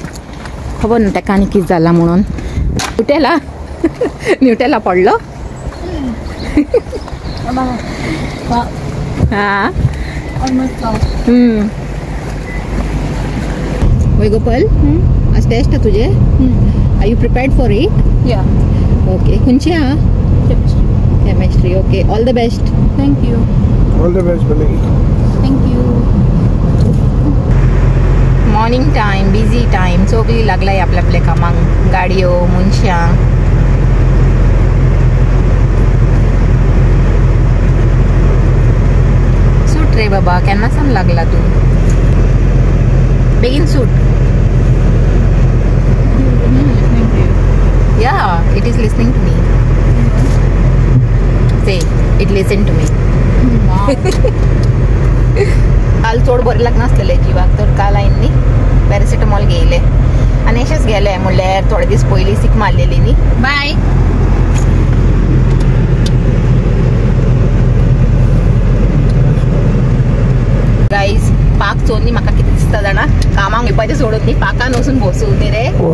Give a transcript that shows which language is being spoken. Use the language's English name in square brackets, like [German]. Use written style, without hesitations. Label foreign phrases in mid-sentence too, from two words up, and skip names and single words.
[Konkani] खबर ना ताका आनी कितें जाला म्हणून. न्यूटेला पडलो. [Marathi] हा वय गोपाल आज टेस्ट आहे तुझे. [English] Are you prepared for it? या. [Konkani] ओके. खंयची हा? केमिस्ट्री. [English] Okay. All the best. Thank you. All the best बनी. Thank you. morning time busy time [Konkani] सगळी लागलाय आपल्या आपल्या कामाक गाडयो मनशां. सूट रे बाबा केन्नासान लागला तू बेगीन सूट. [English] Ya it is listening to me. Say it listen to me. [Konkani] काल चड बरें लागनासलेलें जिवाक तर काल हांवें न्ही पॅरासिटामॉल घेयले आनी अशेंच गेले म्हणल्यार थोडे दीस पयलीं सीक मारलेली न्ही. [English] बाय. [Konkani] गाईज पाक चोरून न्ही म्हाका कितें दिसता जाणा कामाक येवपाचें सोडून न्ही पाकान वचून बसूं न्ही रे.